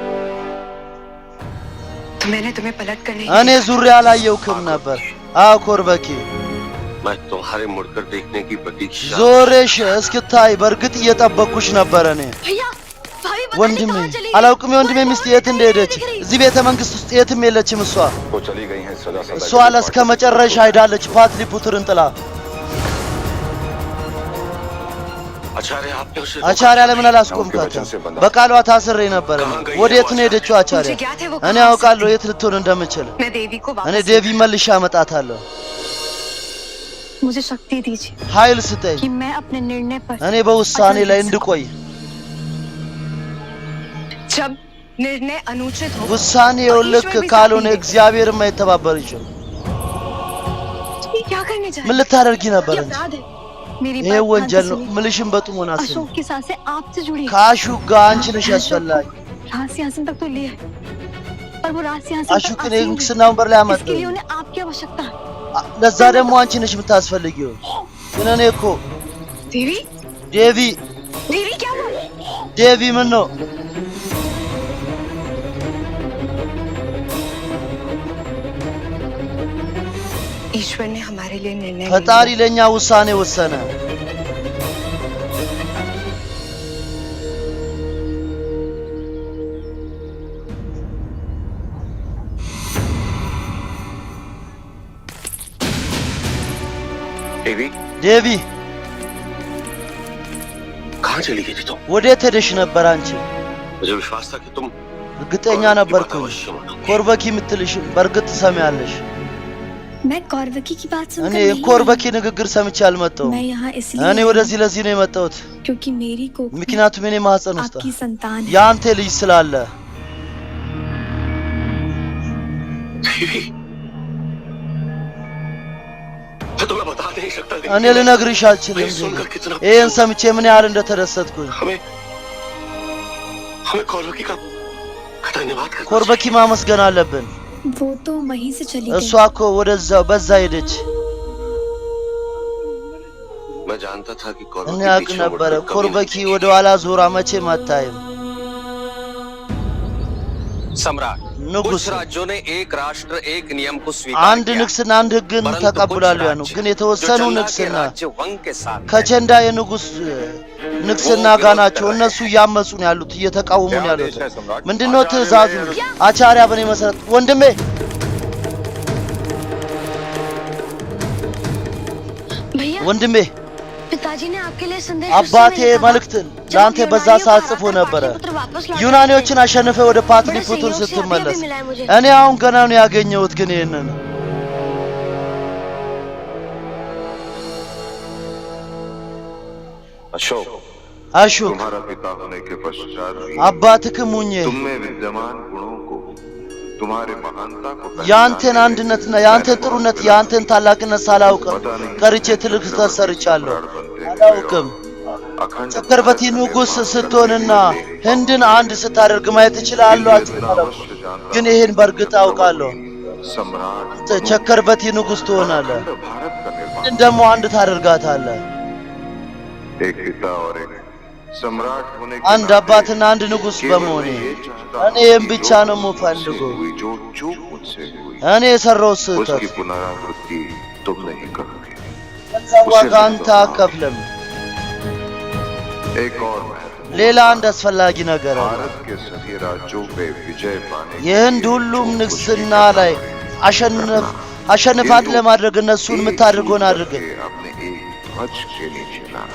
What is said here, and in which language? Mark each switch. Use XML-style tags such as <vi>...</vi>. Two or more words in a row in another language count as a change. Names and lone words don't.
<am>እኔ ዙሪያ አላየውክም ነበር። አዎ ኮርበኪ ዞሬሽ እስክታይ በእርግጥ እየጠበቅኩሽ ነበር። እኔ ወንድሜ አላውቅም የወንድሜ ሚስት የት እንደሄደች። እዚህ ቤተ መንግስት ውስጥ የትም የለችም። እሷ ለእስከ መጨረሻ ሄዳለች ፓትሊፑትርን ጥላ። አቻሪያ ለምን አላስቆምካትም? በቃሏ ታስሬ ነበር። ወዴት ነው ሄደችው አቻሪያ? እኔ አውቃለሁ የት ልትሆን እንደምችል። እኔ ዴቪ መልሼ አመጣታለሁ።</am> <hi>मुझे शक्ति दीजिए</hi> <am>ኃይል ስጠኝ</am> <hi>कि मैं अपने निर्णय पर</hi> <am>እኔ በውሳኔ ላይ እንድቆይ።</am> <hi>जब निर्णय अनुचित हो</hi> <am>ውሳኔው ልክ ካልሆነ እግዚአብሔር የማይተባበር ይችላል።</am> <hi>क्या करने जा</hi> <am>ምን ልታደርጊ ነበር እንጂ?</am> <hi>मेरी</hi> <am>ይሄ ወንጀል ነው። ምልሽም በጥሞና አስብ።</am> <hi>अशोक की सांसें आपसे जुड़ी</hi> <am>ከአሹክ ጋር አንቺ ነሽ ያስፈላጊ።</am> <hi>राज सिंहासन तक तो लिए पर वो राज सिंहासन</hi> <am>አሹክ ንግስና ወንበር ላይ አመጣ።</am> <hi>इसके लिए उन्हें आपकी आवश्यकता है።</hi> <am>ለዛ ደግሞ አንቺ ነሽ የምታስፈልጊው። ግን እኔ እኮ</am> <hi>ዴቪ क्या हुआ?</hi> <am>ዴቪ ምን ነው?</am> <hi>ईश्वर ने हमारे लिए निर्णय</hi> <am>ፈጣሪ ለኛ ውሳኔ ወሰነ። ዴቪ</am> <hi>कहाँ चली गई थी तुम?</hi> <am>ወዴት ሄደሽ ነበር አንቺ?</am> <hi>मुझे विश्वास था कि तुम</hi> <am>እርግጠኛ ነበርኩ ኮርበኪ የምትልሽ በእርግጥ ትሰሚያለሽ።</am> <hi>मैं कौरवकी की बात सुनकर</hi> <am>እኔ ኮርበኪ ንግግር ሰምቼ አልመጣሁም።</am> <hi>मैं यहाँ इसलिए</hi> <am>እኔ ወደዚህ ለዚህ ነው የመጣሁት</am> <hi>क्योंकि मेरी कोख</hi> <am>ምክንያቱም እኔ ማህፀን ውስጥ</am> <hi>आपकी संतान है</hi> <am>ያንተ ልጅ ስላለ</am> <hi>बीवी मैं तुम्हें बता नहीं सकता</hi> <am>እኔ ልነግርሽ አልችልም ይሄን ሰምቼ ምን ያህል እንደተደሰትኩኝ</am> <hi>हमें कोर्बकी का धन्यवाद करना</hi> <am>ኮርበኪ ማመስገን አለብን</am> <hi>वो तो वहीं से चली</hi> <am>እሷ እኮ ወደዛው በዛ ሄደች</am> <hi>मैं जानता था कि</hi> <am>እኔ አውቅ ነበረ ኮርበኪ ወደ ኋላ ዞራ መቼም አታይም</am> <hi>सम्राट</hi> <am>ንጉስ</am> <hi>कुछ राज्यों ने एक राष्ट्र एक नियम को स्वीकार</hi> <am>አንድ ንግስና አንድ ህግን ተቀብሏል ያኑ ግን የተወሰኑ ንግስና ከቸንዳ የንጉስ ንግስና ጋር ናቸው እነሱ እያመጹ ነው ያሉት እየተቃወሙ ነው ያሉት ምንድነው ትእዛዙ አቻሪያ በኔ መሰረት ወንድሜ ወንድሜ</am> <hi>पिताजी ने आपके लिए संदेश</hi> <am>አባቴ መልእክትን ላንተ በዛ ሰዓት ጽፎ ነበር ዩናኒዎችን አሸንፈ ወደ ፓትሊፑቱን ስትመለስ እኔ አሁን ገና ነው ያገኘሁት ግን ይሄንን</am> <hi>अशोक</hi> <am>አሹክ</am> <hi>तुम्हारा पिता होने के पश्चात भी</hi> <am>አባትክ ሙኜ</am> <hi>तुमने विद्यमान गुणों को तुम्हारे महानता को</hi> <am>ያንተን አንድነትና ያንተን ጥሩነት ያንተን ታላቅነት ሳላውቅ ቀርቼ ትልቅ ተሰርቻለሁ አላውቅም ቸከርበቲ ንጉስ ስትሆንና ህንድን አንድ ስታደርግ ማየት እችላለሁ ግን ይሄን በርግጥ አውቃለሁ</am> <hi>सम्राट</hi> <am>ቸከርበቲ ንጉስ ትሆናለህ ግን ደግሞ አንድ ታደርጋታለህ</am> <hi>एक पिता और एक सम्राट होने के</hi> <am>አንድ አባትና አንድ ንጉስ በመሆኔ እኔ ይህን ብቻ ነው የምፈልገው</am> <hi>जो चूक मुझसे हुई</hi> <am>እኔ የሰራው ስህተት</am> <hi>उसकी पुनरावृत्ति तुम नहीं करोगे</hi> <am>ዋጋ አንተ አከፍልም</am> <hi>एक और महत्व</hi> <am>ሌላ አንድ አስፈላጊ ነገር አለ</am> <hi>भारत के सभी राज्यों पे विजय पाने</hi> <am>የህንድ ሁሉም ንግስና ላይ አሸንፋት ለማድረግ እነሱን የምታደርገውን አድርግ</am> <hi>अपने एक ध्वज के नीचे लाना</hi>